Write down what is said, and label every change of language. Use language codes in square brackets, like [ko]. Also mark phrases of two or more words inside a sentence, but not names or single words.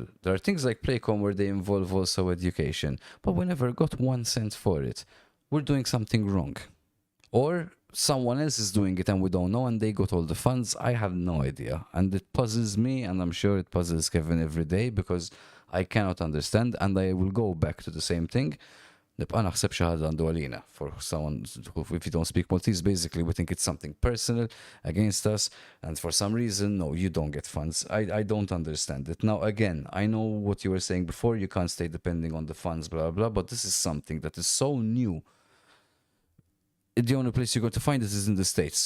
[en] There are things like Playcom where they involve also education, but we never got 1 cent for it. We're doing something wrong. Or someone else is doing it and we don't know, and they got all the funds. I have no idea. And it puzzles me, and I'm sure it puzzles Kevin every day, because I cannot understand, and I will go back to the same thing. [mt] Nibqa' naħseb xi ħaġa għandu għalina. [en] For someone who, if you don't speak Maltese, basically we think it's something personal against us, and for some reason, no, you don't get funds. I don't understand it. Now, again, I know what you were saying before, you can't stay depending on the funds, blah, blah, but this is something that is so new. The only place you're going to find it is in the States.